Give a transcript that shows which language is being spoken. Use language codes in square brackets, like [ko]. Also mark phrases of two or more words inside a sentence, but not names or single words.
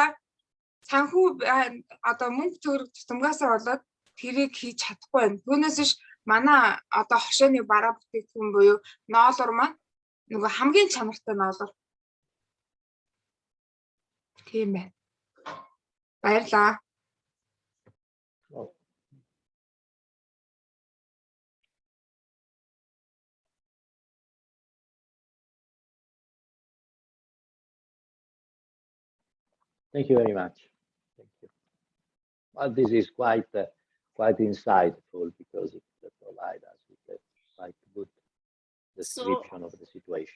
[mn] Санхүү одоо мөнгө төгрөг тутамгаасаа болоод тэрийг хийж чадахгүй байна. Түүнээс биш манай одоо хошооны бараа бүтээгдэхүүн буюу ноолор маань нөгөө хамгийн чанартай ноолор. Тийм байна. Баярлаа. [en] Thank you very much. Thank you. Well, this is quite insightful because it provides us with a quite good description of the situation.